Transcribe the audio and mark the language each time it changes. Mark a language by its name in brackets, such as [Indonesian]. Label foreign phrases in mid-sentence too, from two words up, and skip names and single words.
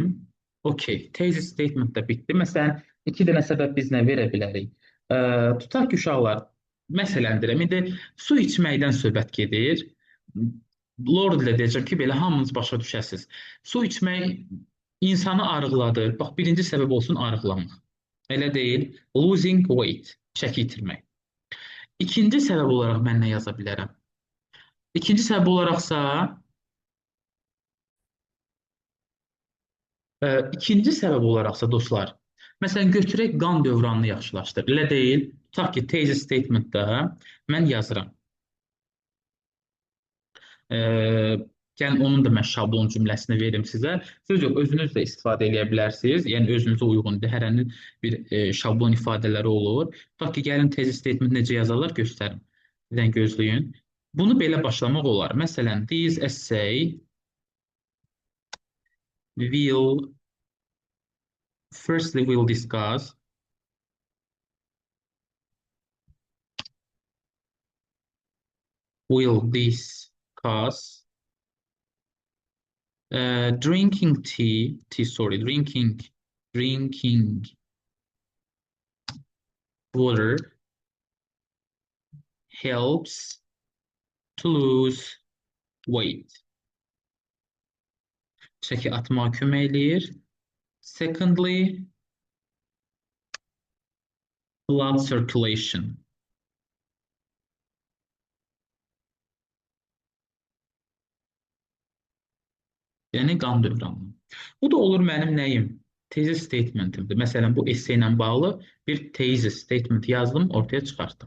[Azerbaijani] Okey, [English] thesis statement [Azerbaijani] da bitdi. Məsələn, iki dənə səbəb biz nə verə bilərik? Tutaq ki, uşaqlar, məsələn deyirəm, indi su içməkdən söhbət gedir. Lord ilə deyəcəm ki, belə hamınız başa düşəsiniz. Su içmək insanı arıqladır. Bax, birinci səbəb olsun arıqlamaq. Elə deyil, [English] losing weight, [Azerbaijani] çəki itirmək. İkinci səbəb olaraq mən nə yaza bilərəm? İkinci səbəb olaraqsa, ikinci səbəb olaraqsa dostlar, məsələn, götürək qan dövranını yaxşılaşdır. Elə deyil, tutaq ki, [English] thesis statementdə [Azerbaijani] mən yazıram. Yəni onun da mən şablon cümləsini verim sizə. Siz yox, özünüz də istifadə edə bilərsiniz. Yəni özünüzə uyğundur. Hərənin bir şablon ifadələri olur. Tutaq ki, gəlin [English] thesis statement [Azerbaijani] necə yazarlar göstərim. Bir dənə gözləyin. Bunu belə başlamaq olar. Məsələn, [English] this essay will firstly we'll discuss drinking drinking water helps to lose weight. [Azerbaijani] Çəki atmağa kömək eləyir. [English] Secondly, blood circulation. [Azerbaijani] Yəni qan dövranı. Bu da olur mənim nəyim? [English] Thesis statementimdir. [Azerbaijani] Məsələn, bu esse ilə bağlı bir [English] thesis statement [Azerbaijani] yazdım, ortaya çıxartdım.